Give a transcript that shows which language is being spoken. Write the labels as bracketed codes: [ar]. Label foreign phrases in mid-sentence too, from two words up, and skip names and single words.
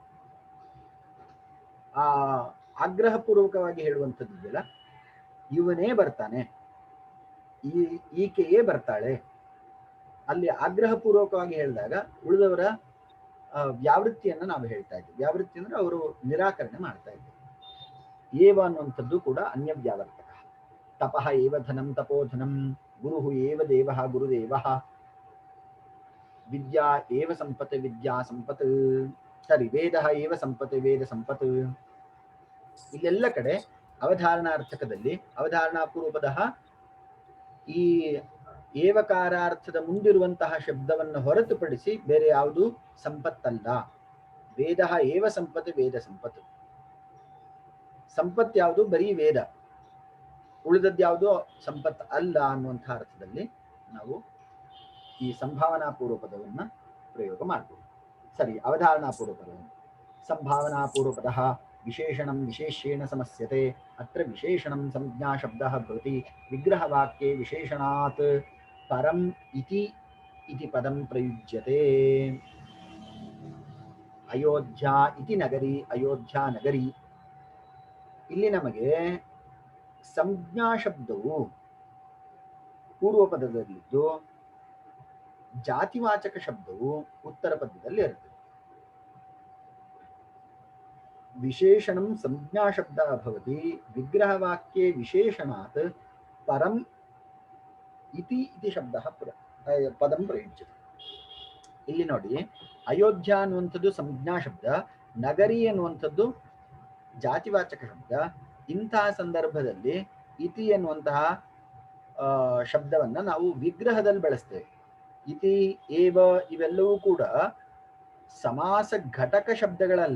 [kn] ಆ ಆಗ್ರಹಪೂರ್ವಕವಾಗಿ ಹೇಳುವಂಥದ್ದಿದೆಯಲ್ಲ, ಇವನೇ ಬರ್ತಾನೆ, ಈಕೆಯೇ ಬರ್ತಾಳೆ. ಅಲ್ಲಿ ಆಗ್ರಹಪೂರ್ವಕವಾಗಿ ಹೇಳಿದಾಗ ಉಳಿದವರ ವ್ಯಾವೃತ್ತಿಯನ್ನು ನಾವು ಹೇಳ್ತಾ ಇದ್ದೀವಿ. ವ್ಯಾವೃತ್ತಿ ಅಂದ್ರೆ ಅವರು ನಿರಾಕರಣೆ ಮಾಡ್ತಾ ಇದ್ದೀವಿ. ಏವ ಅನ್ನುವಂಥದ್ದು ಕೂಡ ಅನ್ಯ ವ್ಯಾವರ್ತಕ. [sa] ತಪಃ ಏವ ಧನಂ ತಪೋಧನಂ, ಗುರುಹು ಏವ ದೇವಃ ಗುರುದೇವಃ, ವಿದ್ಯಾ ಏವ ಸಂಪತ್ ವಿದ್ಯಾ ಸಂಪತ್, ಸರಿ ವೇದಃ ಏವ ಸಂಪತ್ ವೇದ ಸಂಪತ್. [kn] ಇಲ್ಲೆಲ್ಲ ಕಡೆ ಅವಧಾರಣಾರ್ಥಕದಲ್ಲಿ ಅವಧಾರಣಾ ಪೂರ್ವಪದ ಈ ಏವಕಾರಾರ್ಥದ ಮುಂದಿರುವಂತಹ ಶಬ್ದವನ್ನು ಹೊರತುಪಡಿಸಿ ಬೇರೆ ಯಾವುದು ಸಂಪತ್ತಲ್ಲ. [sa] ವೇದಃ ಏವ ಸಂಪತ್ ವೇದ ಸಂಪತ್. [kn] ಸಂಪತ್ ಯಾವುದು? ಬರೀ ವೇದ. ಉಳಿದದ್ಯಾವುದು ಸಂಪತ್ ಅಲ್ಲ ಅನ್ನುವಂತಹ ಅರ್ಥದಲ್ಲಿ ನಾವು ಈ ಸಂಭಾವನಾ ಪೂರ್ವಪದವನ್ನ ಪ್ರಯೋಗ ಮಾಡಬಹುದು. ಸರಿ, ಅವಧಾರಣಾ ಪೂರ್ವಪದವನ್ನು ಸಂಭಾವನಾ ಪೂರ್ವಪದ [sa] ವಿಶೇಷಣಂ ವಿಶೇಷ್ಯೇಣ ಸಮಸ್ಯತೆ. ಅತ್ರ ವಿಶೇಷಣಂ ಸಂಜ್ಞಾ ಶಬ್ದಃ ಭವತಿ. ವಿಗ್ರಹವಾಕ್ಯೆ ವಿಶೇಷಣಾತ್ ಪರಂ ಇತಿ ಪದಂ ಪ್ರಯುಜ್ಯತೆ. ಅಯೋಧ್ಯಾ ಇತಿ ನಗರಿ, ಅಯೋಧ್ಯಾ ನಗರಿ. [kn] ಇಲ್ಲಿ ನಮಗೆ ಸಂಜ್ಞಾ ಶಬ್ದವು ಪೂರ್ವ ಪದದಲ್ಲಿದ್ದು ಜಾತಿವಾಚಕ ಶಬ್ದವು ಉತ್ತರ ಪದದಲ್ಲಿ ಇರುತ್ತದೆ. [sa] ವಿಶೇಷಣಂ ಸಂಜ್ಞಾ ಶಬ್ದ ಭವತಿ. ವಿಗ್ರಹವಾಕ್ಯೆ ವಿಶೇಷಣಾತ್ ಪರಂ ಇತಿ ಶಬ್ದ ಪದಂ ಪ್ರಯುಜ್ಯತೆ. [kn] ಇಲ್ಲಿ ನೋಡಿ, ಅಯೋಧ್ಯ ಅನ್ನುವಂಥದ್ದು ಸಂಜ್ಞಾ ಶಬ್ದ, ನಗರಿ ಅನ್ನುವಂಥದ್ದು ಜಾತಿವಾಚಕ ಶಬ್ದ. ಇಂತಹ ಸಂದರ್ಭದಲ್ಲಿ ಇತಿ ಎನ್ನುವಂತಹ ಶಬ್ದವನ್ನ ನಾವು ವಿಗ್ರಹದಲ್ಲಿ ಬಳಸ್ತೇವೆ. ಇತಿ, ಏವ ಇವೆಲ್ಲವೂ ಕೂಡ ಸಮಾಸ ಘಟಕ ಶಬ್ದಗಳಲ್ಲ.